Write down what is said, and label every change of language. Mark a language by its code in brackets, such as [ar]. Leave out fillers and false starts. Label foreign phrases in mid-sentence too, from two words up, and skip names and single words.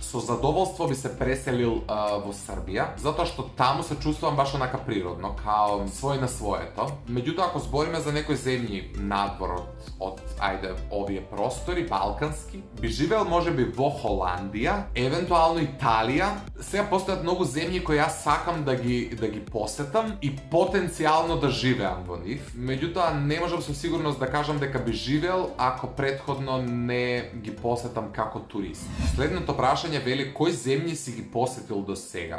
[mk] Со задоволство би се преселил во Србија, зато што тамо се чуствам баш онака природно, [sr] kao svoj na svoje [mk] to. Међутим, ако збориме за некој земљи надвор од ајде, овије простори, балкански, би живел може би во Холандија, евентуално Италија. Сега постојат многу земји кои јас сакам да ги посетам и потенцијално да живеам во нив. Меѓутоа, не можам со сигурност да кажам дека би живеел ако претходно не ги посетам како турист. Следното прашање вели кои земји си ги посетил до сега.